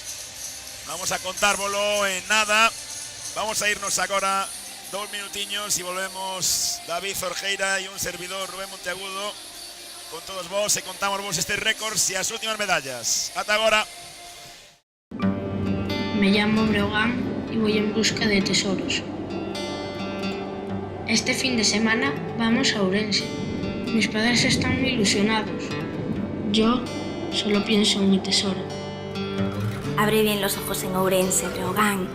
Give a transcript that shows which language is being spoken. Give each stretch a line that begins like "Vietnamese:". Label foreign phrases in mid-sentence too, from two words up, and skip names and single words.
Galician: Vamos a contárvolo en nada. Vamos a irnos agora 2 minutiños e volvemos David Zorgeira e un servidor Rubén Monteagudo con todos vos e contamos vos estes récords e as últimas medallas. Ata agora.
Spanish: Me llamo Breogán y voy en busca de tesoros. Este fin de semana vamos a Ourense. Mis padres están muy ilusionados. Yo solo pienso en mi tesoro. Abre bien los ojos en Ourense, Breogán.